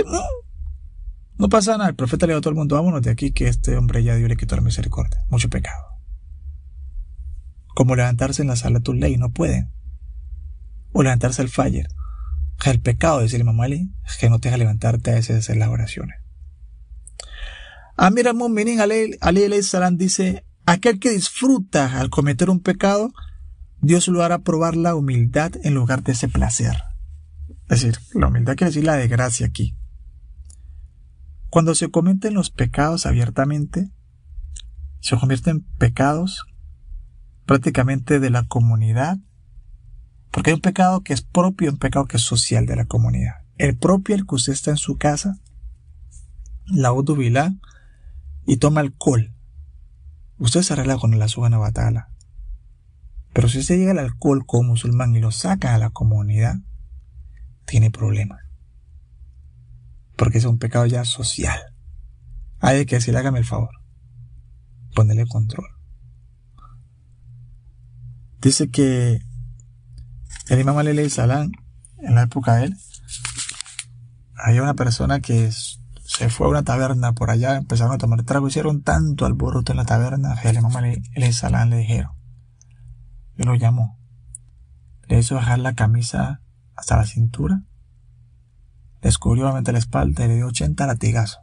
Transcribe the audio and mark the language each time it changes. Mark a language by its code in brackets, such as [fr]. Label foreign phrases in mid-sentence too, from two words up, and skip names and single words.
[es] No pasa nada. El profeta le dijo a todo el mundo: vámonos de aquí, que este hombre ya Dios le quitó la misericordia. Mucho pecado. Como levantarse en la sala de tu ley, no pueden. O levantarse al Fajr. El pecado, dice el Imam Ali, es que no te deja levantarte a veces de hacer las oraciones. [ar] أمير المؤمنين [es] Ali [ar] عليه السلام [es] dice: aquel que disfruta al cometer un pecado, Dios lo hará probar la humildad en lugar de ese placer. Es decir, la humildad quiere decir la desgracia aquí. Cuando se cometen los pecados abiertamente, se convierten en pecados prácticamente de la comunidad, porque hay un pecado que es propio y un pecado que es social de la comunidad. El propio, el que usted está en su casa, la udubilá, y toma alcohol. Usted se arregla con la [ar] سبحانه وتعالى. [es] Pero si usted llega al alcohol como musulmán y lo saca a la comunidad, tiene problemas. Porque es un pecado ya social. Hay que decirle: hágame el favor, ponerle control. Dice que el Imam Ali [ar] عليه السلام, [es] en la época de él, había una persona que se fue a una taberna por allá, empezaron a tomar trago, hicieron tanto alboroto en la taberna que el Imam Ali [ar] عليه السلام [es] le dijeron, y lo llamó, le hizo bajar la camisa hasta la cintura, le descubrió obviamente la espalda y le dio 80 latigazos.